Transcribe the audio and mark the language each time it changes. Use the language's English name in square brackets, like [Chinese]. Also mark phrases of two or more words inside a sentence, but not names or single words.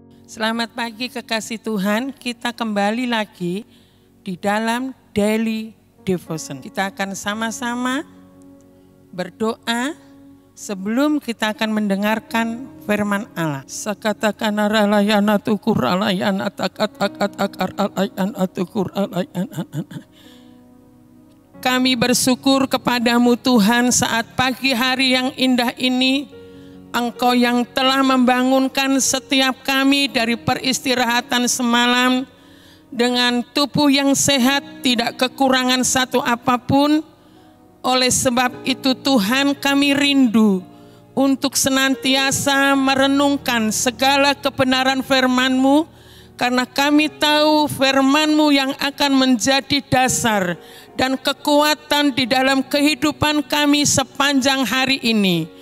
[Indonesian] Selamat pagi kekasih Tuhan, kita kembali lagi di dalam Daily Devotion. Kita akan sama-sama berdoa sebelum kita akan mendengarkan firman Allah. Sakatakan ralayana tukur ralayana takat ralayana tukur ralayana. Kami bersyukur kepadamu Tuhan saat pagi hari yang indah ini. Engkau yang telah membangunkan setiap kami dari peristirahatan semalam dengan tubuh yang sehat, tidak kekurangan satu apapun. Oleh sebab itu Tuhan, kami rindu untuk senantiasa merenungkan segala kebenaran firman-Mu, karena kami tahu firman-Mu yang akan menjadi dasar dan kekuatan di dalam kehidupan kami sepanjang hari ini.